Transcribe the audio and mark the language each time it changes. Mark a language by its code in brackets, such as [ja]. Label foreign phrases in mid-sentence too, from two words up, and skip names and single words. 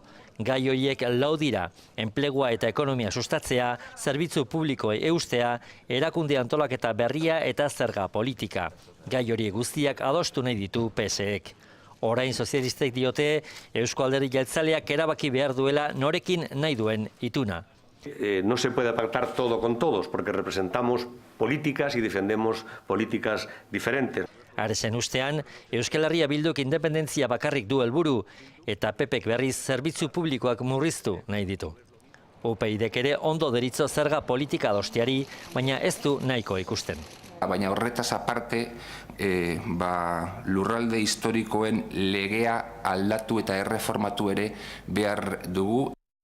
[eu] Gai horiek 4 dira, enplegua eta ekonomia sustatzea, zerbitzu publikoei eustea, erakunde antolaketa berria eta zerga politika. Gai horiek guztiak adostu nahi ditu PSek. Orain sozialistek diote Eusko Alderdi Jeltzaleak erabaki behar duela norekin nahi duen ituna. [es] No se puede pactar todo con todos, porque representamos políticas y defendemos políticas diferentes. [eu] Aresen ustean, Euskal Herria Bilduk independentzia bakarrik du helburu eta PPek berriz zerbitzu publikoak murriztu nahi ditu. UPyDek ere ondo deritzo zerga politika adosteari, baina ez du nahiko ikusten. Baina horretaz aparte, lurralde historikoen legea aldatu eta erreformatu ere behar dugu.